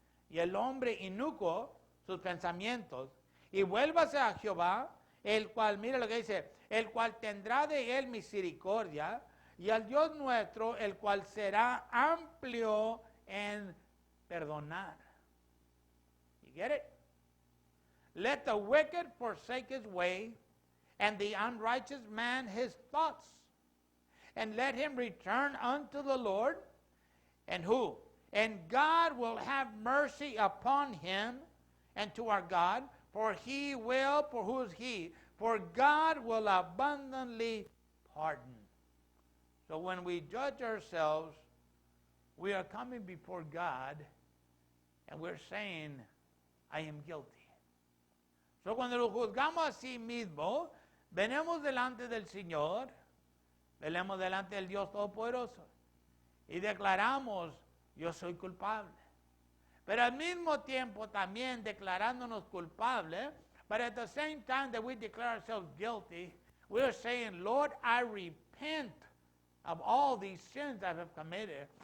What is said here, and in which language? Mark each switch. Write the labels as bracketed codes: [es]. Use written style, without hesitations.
[es] y el hombre inicuo sus pensamientos, y vuélvase a Jehová, el cual, mire lo que dice, el cual tendrá de él misericordia, y al Dios nuestro, el cual será amplio en perdonar. [en] You get it? Let the wicked forsake his way, and the unrighteous man his thoughts, and let him return unto the Lord, and who? And God will have mercy upon him, and to our God, for he will, for who is he? For God will abundantly pardon. So when we judge ourselves, we are coming before God, and we're saying, I am guilty. [es] So cuando lo juzgamos a sí mismo, venimos delante del Señor, venimos delante del Dios Todopoderoso, y declaramos, yo soy culpable. Pero al mismo tiempo también declarándonos culpables, [en] but at the same time that we declare ourselves guilty, we are saying, Lord, I repent of all these sins I have committed.